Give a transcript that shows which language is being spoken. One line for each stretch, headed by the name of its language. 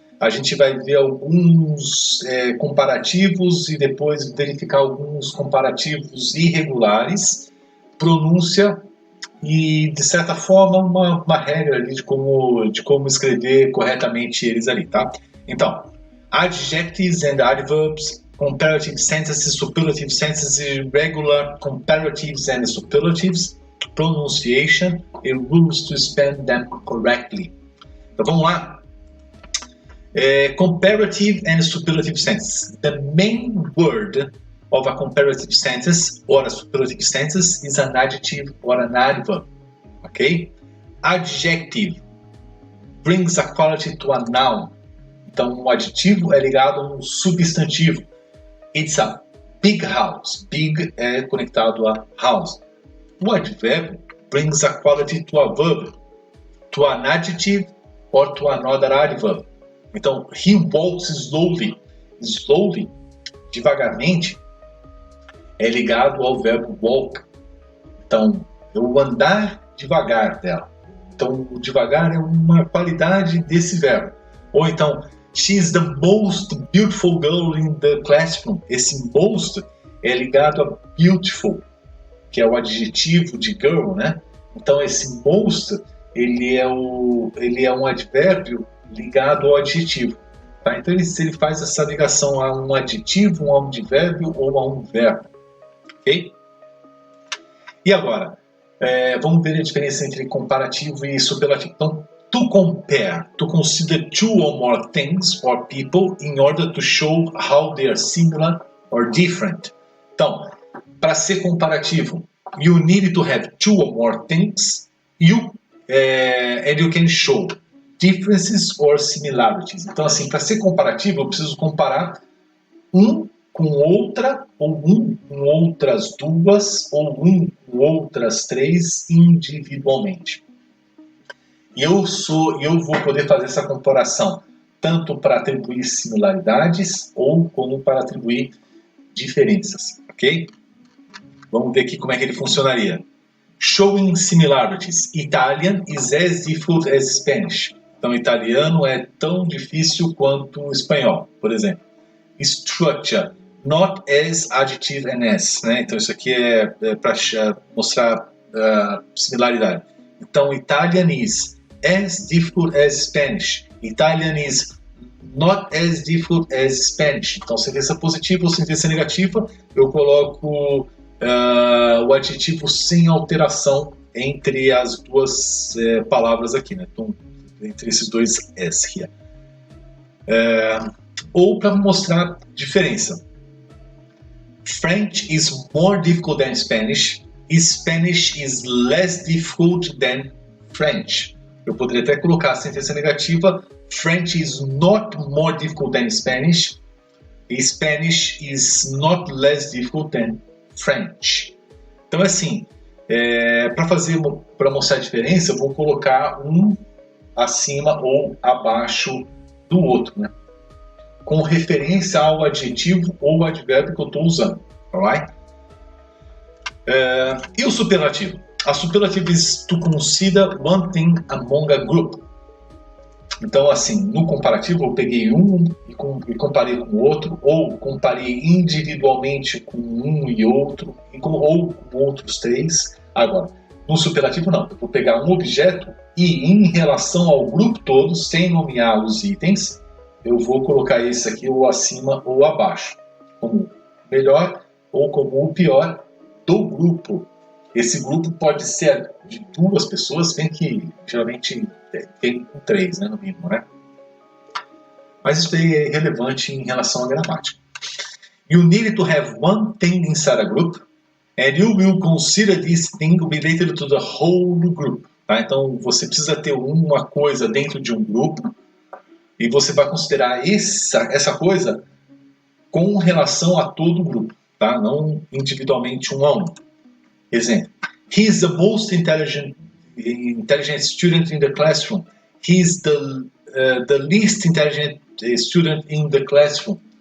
Portuguese: A gente vai ver alguns comparativos e depois verificar alguns comparativos irregulares, pronúncia e, de certa forma, uma regra ali de como escrever corretamente eles ali, tá?
English: Então, adjectives and adverbs, comparative sentences, superlative sentences, irregular comparatives and superlatives, pronunciation and rules to spell them correctly.
Portuguese: Então vamos lá.
English: Comparative and superlative sentences. The main word of a comparative sentence or a superlative sentence is an adjective or an adverb. Okay? Adjective brings a quality to a noun.
Portuguese: Então, o adjetivo é ligado a um substantivo.
English: It's a big house. Big
Portuguese: é conectado a
English: house.
Portuguese: O advérbio
English: brings a quality to a verb, to an adjective or to another adverb. Então, he walks slowly.
Portuguese: Slowly, devagarmente, é ligado ao verbo walk. Então, eu andar devagar dela. Então, o devagar é uma qualidade desse verbo. Ou então,
English: she is the most beautiful girl in the classroom.
Portuguese: Esse most é ligado a beautiful, que é o adjetivo de girl, né? Então esse most, ele é um advérbio ligado ao adjetivo. Tá? Então ele faz essa ligação a um adjetivo, a um advérbio ou a um verbo. Ok? E agora, vamos ver a diferença entre comparativo e superlativo.
English: Então, to compare, to consider two or more things or people in order to show how they are similar or different.
Portuguese: Então, para ser comparativo,
English: you need to have two or more things and you can show differences or similarities.
Portuguese: Então, assim, para ser comparativo, eu preciso comparar um com outra, ou um com outras duas, ou um com outras três individualmente. E eu vou poder fazer essa comparação tanto para atribuir similaridades ou como para atribuir diferenças, ok? Vamos ver aqui como é que ele funcionaria.
English: Showing similarities. Italian is as difficult as Spanish.
Portuguese: Então, italiano é tão difícil quanto o espanhol, por exemplo. Structure.
English: Not as adjective and as.
Portuguese: Né? Então, isso aqui é para mostrar similaridade.
English: Então, Italian is as difficult as Spanish. Italian is not as difficult as Spanish.
Portuguese: Então, sentença positiva ou sentença negativa, eu coloco o adjetivo sem alteração entre as duas palavras aqui, né? Então, entre esses dois s aqui. Ou para mostrar diferença.
English: French is more difficult than Spanish. Spanish is less difficult than French.
Portuguese: Eu poderia até colocar a sentença negativa.
English: French is not more difficult than Spanish. Spanish is not less difficult than French.
Portuguese: Então, assim, para mostrar a diferença, eu vou colocar um acima ou abaixo do outro, né? Com referência ao adjetivo ou advérbio que eu estou usando. Alright? E o superlativo?
English: A superlative is to consider one thing among a group.
Portuguese: Então, assim, no comparativo eu peguei um e comparei com o outro, ou comparei individualmente com um e outro, ou com outros três. Agora, no superlativo não, eu vou pegar um objeto e em relação ao grupo todo, sem nomear os itens, eu vou colocar esse aqui ou acima ou abaixo, como o melhor ou como o pior do grupo. Esse grupo pode ser de duas pessoas, bem que geralmente tem três, né, no mínimo, né? Mas isso aí é relevante em relação à gramática.
English: You need to have one thing inside a group, and you will consider this thing related to the whole group.
Portuguese: Tá? Então, você precisa ter uma coisa dentro de um grupo e você vai considerar essa coisa com relação a todo o grupo, tá? Não individualmente um a um. Exemplo.
English: He is the most intelligent student in the classroom. He is the least intelligent student in the classroom.